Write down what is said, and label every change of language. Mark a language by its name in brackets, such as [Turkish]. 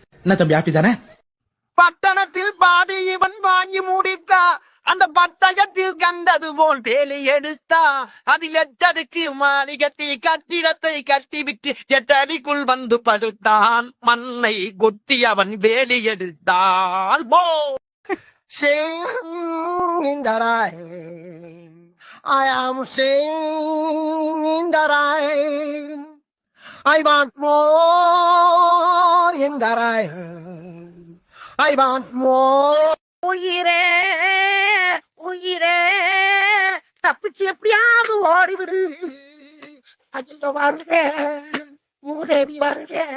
[Tamil] என்ன தம்பி ஹாப்பி தானே? பட்டணத்தில் பாதி இவன் வாங்கி முடித்தா, அந்த பட்டகத்தில் கண்டது போல் வேலை எடுத்தா, அதில் 8 அடுக்கு மாளிகத்தை கட்டிடத்தை கட்டிவிட்டு 8 அடிக்குள் வந்து படுத்தான். மண்ணை கொட்டி அவன் வேலை எடுத்தான். [English] போ sing in the rain, I am singing in the rain, I want more in the rain, I want more. [Tamil] உயிரே உயிரே, தப்பிச்சு எப்படியாவது ஓடிவிடு. அஜில வருக, மூதேவி வருக.